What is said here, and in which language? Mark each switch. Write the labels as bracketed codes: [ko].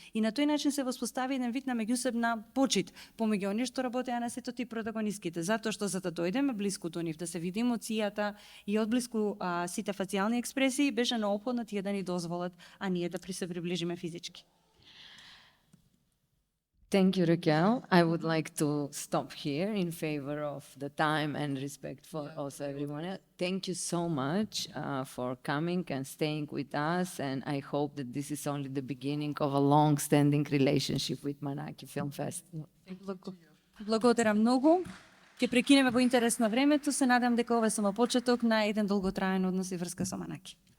[mk] И на тој начин се воспостави еден вид на меѓусебна почит помеѓу оние што работеа на сетот и протагонистките, затоа што за да дојдеме блиску до нив, да се види емоцијата и одблиску сите фацијални експресии, беше неопходно тие да ни дозволат, а ние да се приближиме физички. [en] Thank you, Raquel. I would like to stop here in favor of the time and respect for also everyone. Thank you so much for coming and staying with us, and I hope that this is only the beginning of a long-standing relationship with Manaki Film Festival. [mk] Благодарам многу. Ќе прекинеме во интерес на времето. Се надам дека ова е само почеток на еден долготраен однос и врска со Манаки.